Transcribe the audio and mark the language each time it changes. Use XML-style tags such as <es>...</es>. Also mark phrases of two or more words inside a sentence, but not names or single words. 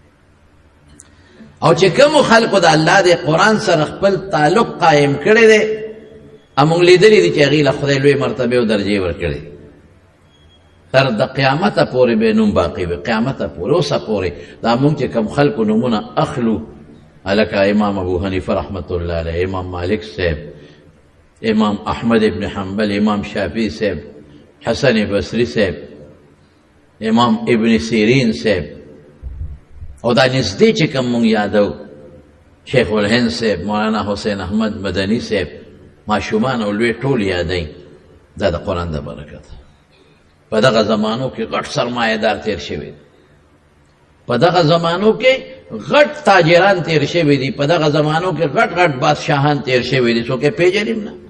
<ps>او چې کومو خلکو د الله د قرآن سره خپل تعلق قایم کړی دی، امونږ لیدلی دي چې هغې له خدای لوی مرتبې او درجې ورکړي، تر د قیامته پورې به نوم باقي وي، قیامته پورې اوسه پورې دا مونږ چې کوم خلکو نومونه اخلو، هلکه امام ابو حنیفه</ps> <ar>رحمت الله علیه،</ar> <ps>امام مالک صاحب، امام احمد ابن حنبل، امام شافعی صاحب، حسن بصری صاحب، امام ابن سیرین صاحب، او دا نږدې چې کوم مونږ یادو شیخ الهند صاحب، مولانا حسین احمد مدنی صاحب، ماشومان او لوی ټول یادوي. دا د قرآن د برکت. په دغه زمانو کې غټ سرمایه‌دار تیر شوي دي، په دغه زمانو کې غټ تاجران تیر شوي دي، په دغه زمانو کې غټ غټ بادشاهان تیر شوي دي، څوک یې پیژني نه.</ps>